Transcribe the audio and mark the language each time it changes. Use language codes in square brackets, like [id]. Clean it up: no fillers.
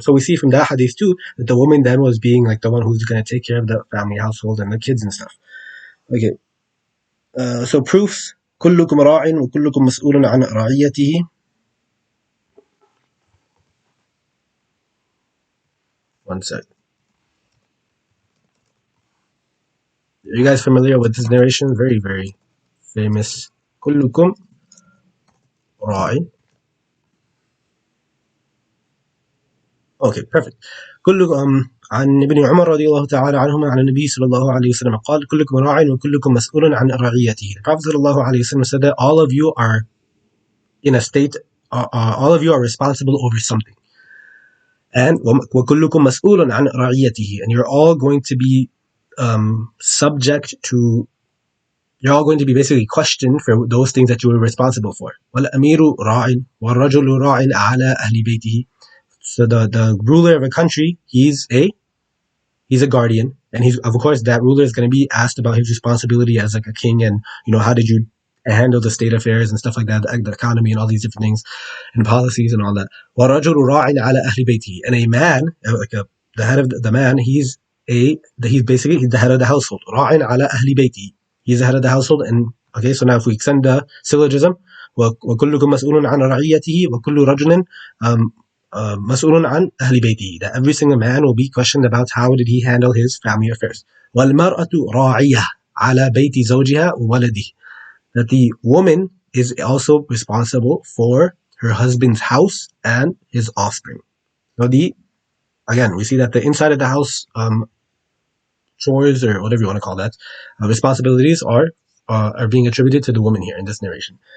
[en] So we see from that hadith too that the woman then was being like the one who's going to take care of the family household and the kids and stuff. Okay, so proofs. [ar] كلكم راع وكلكم مسؤول عن رعيته. [en] One sec. Are you guys familiar with this narration? Very, very famous. [ar] كلكم راع. [en] Okay, perfect. [ar] كلكم عن ابن عمر رضي الله تعالى عنهما عن النبي صلى الله عليه وسلم قال كلكم راع وكلكم مسؤول عن رعيته. [en] The Prophet [ar] صلى الله عليه وسلم [en] said that all of you are in a state, all of you are responsible over something. And [ar] وكلكم مسؤول عن رعيته, [en] and you're all going to be subject to, you're all going to be basically questioned for those things that you were responsible for. [ar] والأمير راع والرجل راع على أهل بيته. [en] So the ruler of a country, he's a guardian, and he's, of course, that ruler is going to be asked about his responsibility as like a king, and how did you handle the state affairs and stuff like that, the economy and all these different things and policies and all that. [ar] وَرَجُلُ رَاعٍ عَلَى أَهْلِ بَيْتِهِ, [en] and a man, the head of the man, he's basically the head of the household. [ar] رَاعٍ عَلى أَهْلِ بَيْتِهِ, [en] he's the head of the household, and Okay, so now if we extend the syllogism, [ar] وكلكم مسؤول عن رعيته وكل رجل um, مسؤول عن أهل بيته. [en] That every single man will be questioned about how did he handle his family affairs. [ar] والمرأة راعية على بيت زوجها وولده. [en] That the woman is also responsible for her husband's house and his offspring. So again, we see that the inside of the house chores or whatever you want to call that responsibilities are being attributed to the woman here in this narration.